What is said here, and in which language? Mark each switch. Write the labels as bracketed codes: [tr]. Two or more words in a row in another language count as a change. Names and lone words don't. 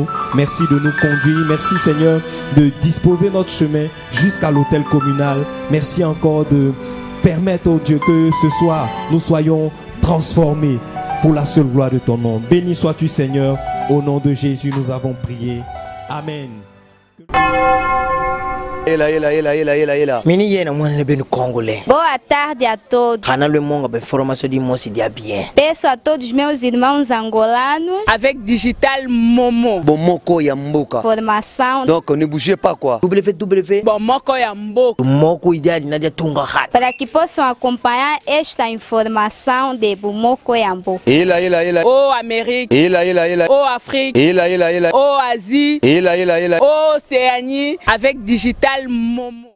[fr] Merci de nous conduire. Merci, Seigneur, de disposer notre chemin jusqu'à l'hôtel communal. Merci encore de permettre, oh Dieu, que ce soir, nous soyons transformés pour la seule gloire de ton nom. Béni sois-tu, Seigneur. Au nom de Jésus, nous avons prié. Amen. [pt] Boa tarde a todos. Peço a todos meus irmãos angolanos. [fr] Avec Digital Momo. [ln] Bomoko ya mboka. [pt] Formação. [fr] Donc ne bougez pas quoi. [ln] Bomoko ya mboka. [pt] Para que possam acompanhar esta informação de [ln] Bomoko ya mboka. [fr] Oh Amérique. Oh Afrique. Oh Asie. Oh Océanie. Avec Digital Momo.